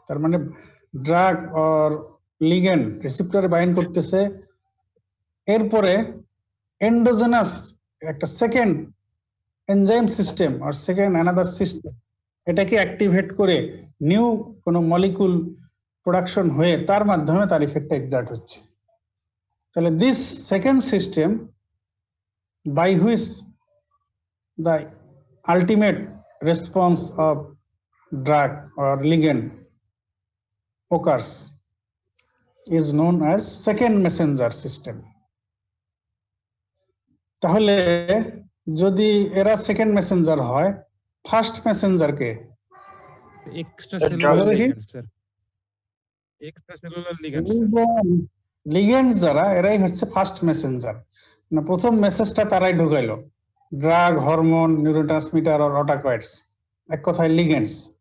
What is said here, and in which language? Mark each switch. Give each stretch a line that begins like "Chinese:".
Bangla: তার মানে drug or ligand রিসেপ্টরে bind করতেছে, এরপরে এন্ডোজেনাস একটা সেকেন্ড এনজাইম সিস্টেম আর সেকেন্ড অ্যানাদার সিস্টেম এটাকে অ্যাক্টিভেট করে নিউ কোনো মলিকুল প্রোডাকশন হয়ে তার মাধ্যমে তার ইফেক্টটা এক্সার্ট হচ্ছে।
English: তাহলে this second system by which the ultimate response of drug or ligand occurs is known as second messenger system.
Bangla: তাহলে যদি এরা সেকেন্ড মেসেঞ্জার হয়, ফার্স্ট মেসেঞ্জার কে?
English: extracellular ligand sir, extracellular ligand sir,
Bangla: ligand যারা এরাই হচ্ছে first Messenger, না প্রথম মেসেজটা তারাই ঢুকাইলো, ড্রাগ, হরমোন, নিউরোট্রান্সমিটার আর অটাকয়েডস, এক কথায় লিগ্যান্ডস।